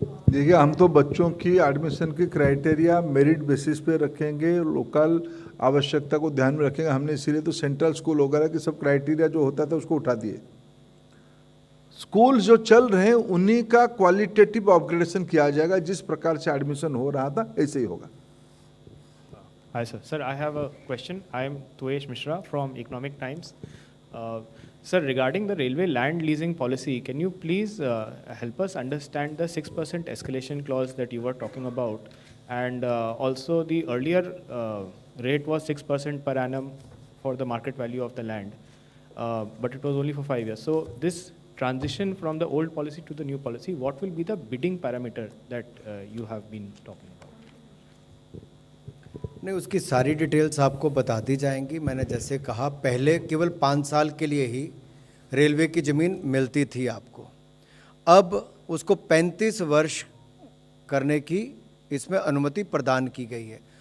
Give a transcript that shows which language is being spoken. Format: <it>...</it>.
<hi>देखिए, हम तो बच्चों की एडमिशन की क्राइटेरिया मेरिट बेसिस पे रखेंगे, लोकल आवश्यकता को ध्यान में रखेंगे। हमने इसीलिए तो सेंट्रल स्कूल वगैरह की सब क्राइटेरिया जो होता था उसको उठा दिए। स्कूल जो चल रहे हैं उन्हीं का क्वालिटेटिव अपग्रेडेशन किया जाएगा। जिस प्रकार से एडमिशन हो रहा था ऐसे ही होगा।</hi> <en>Hi sir. Sir, I have a question. I am Tuesh Mishra from Economic Times. Sir, regarding the railway land leasing policy, can you please help us understand the 6% escalation clause that you were talking about? And also the earlier rate was 6% per annum for the market value of the land, but it was only for 5 years. So this transition from the old policy to the new policy, what will be the bidding parameter that you have been talking about?</en> <hi>नहीं, उसकी सारी details आपको बता दी जाएंगी। मैंने जैसे कहा, पहले केवल 5 साल के लिए ही रेलवे की ज़मीन मिलती थी आपको, अब उसको 35 वर्ष करने की इसमें अनुमति प्रदान की गई है।</hi>